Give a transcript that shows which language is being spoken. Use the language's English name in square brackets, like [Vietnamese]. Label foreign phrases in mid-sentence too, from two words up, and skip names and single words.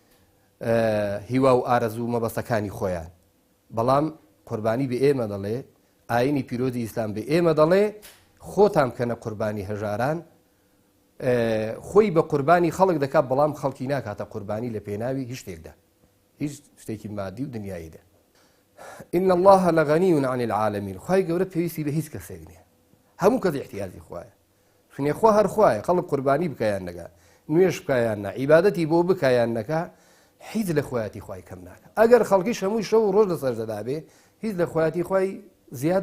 [Central Kurdish] هیوا و ئارەزوو مەبەستەکانی خۆیان بەڵام قوربانی بە ئێمە دەڵێ ئاینی پیرۆزی ئیسلام بە ئێمە دەڵێ خۆتان بکەنە قوربانی هەژاران خۆی بە قوربانی خەڵک دەکات بەڵام خەڵکی ناکاتە قوربانی لە پێناوی هیچ شتێکدا هیچ شتێکی مادی و دنیاییدا. [Arabic] إن الله لغني عن العالمين [Central Kurdish] خوای گەورە پێویستی بە هیچ کەسێک نییە هەموو کەس احتیاجی خوایە چونێ خوا هەر خوایە خەڵک قوربانی بکەیان نەکا نوێش بکەیان نە عیبادەتی بۆ بکەیان نەکا هیچ لە خۆیەتی خوای کەم ناکە ئەگەر خەڵکیش هەمووی شەو و ڕۆژ لەسەردا بێ هیچ لە خۆیەتی خوای زیاد